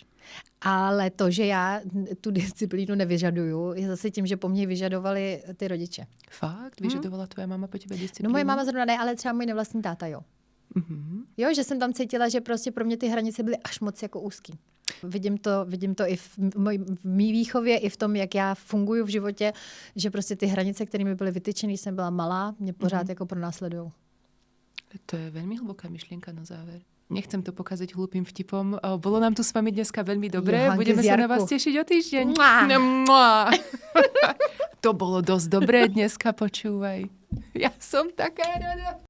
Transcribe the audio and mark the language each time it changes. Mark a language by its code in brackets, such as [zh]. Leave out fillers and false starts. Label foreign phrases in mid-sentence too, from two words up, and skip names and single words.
[cs] Ale to, že já tu disciplínu nevyžaduju, je zase tím, že po mně vyžadovali ty rodiče. Fakt? Vyžadovala tvoje máma po tebe disciplínu? No moje máma zrovna ne, ale třeba můj nevlastní táta, jo. Mm-hmm. Jo, že jsem tam cítila, že prostě pro mě ty hranice byly až moc jako úzký. Vidím to i v mý výchově, i v tom, jak já funguju v životě, že prostě ty hranice, které mi byly vytyčené, když jsem byla malá, mě pořád jako pronásledujou. [sk] To je veľmi hlboká myšlienka na záver. Nechcem to pokaziť hlúpým vtipom. Bolo nám tu s vami dneska veľmi dobré. Budeme sa na vás tešiť o týždeň. To bolo dosť dobré dneska, počúvaj. Ja som taká rada.